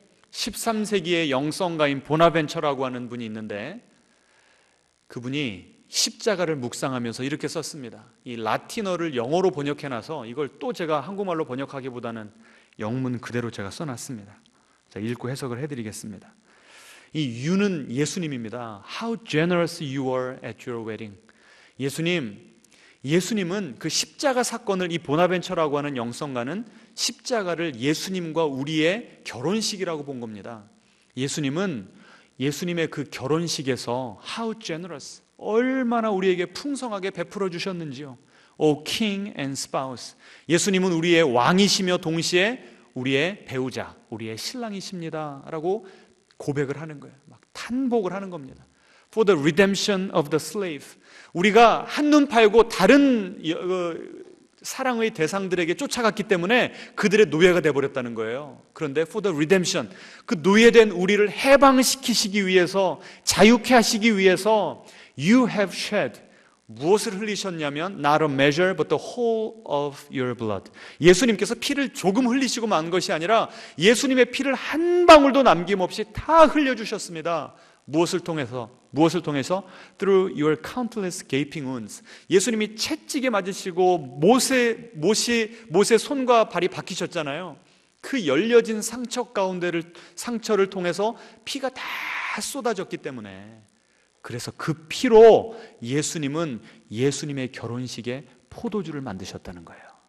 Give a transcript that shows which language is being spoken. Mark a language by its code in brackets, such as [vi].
[ko] 13세기의 영성가인 보나벤처라고 하는 분이 있는데, 그분이 십자가를 묵상하면서 이렇게 썼습니다. 이 라틴어를 영어로 번역해놔서 이걸 또 제가 한국말로 번역하기보다는 영문 그대로 제가 써놨습니다. 자, 읽고 해석을 해드리겠습니다. 이 you는 예수님입니다. [en] How generous you were at your wedding. [ko] 예수님은 그 십자가 사건을, 이 보나벤처라고 하는 영성가는 십자가를 예수님과 우리의 결혼식이라고 본 겁니다. 예수님의 그 결혼식에서 [en] How generous, [ko] 얼마나 우리에게 풍성하게 베풀어 주셨는지요. [en] O King and Spouse. [ko] 예수님은 우리의 왕이시며 동시에 우리의 배우자, 우리의 신랑이십니다 라고 고백을 하는 거예요. 막 탄복을 하는 겁니다. [en] For the redemption of the slave. [ko] 우리가 한눈 팔고 다른 사랑의 대상들에게 쫓아갔기 때문에 그들의 노예가 되어버렸다는 거예요. 그런데 [en] for the redemption, [ko] 그 노예된 우리를 해방시키시기 위해서, 자유케 하시기 위해서 [en] You have shed, [ko] 무엇을 흘리셨냐면 [en] Not a measure but the whole of your blood. [ko] 예수님께서 피를 조금 흘리시고 만 것이 아니라 예수님의 피를 한 방울도 남김없이 다 흘려주셨습니다. 무엇을 통해서? [en] Through your countless gaping wounds. [ko] 예수님이 채찍에 맞으시고 못의 손과 발이 박히셨잖아요. 그 열려진 상처를 통해서 피가 다 쏟아졌기 때문에, 그래서 그 피로 예수님은 예수님의 결혼식에 포도주를 만드셨다는 거예요.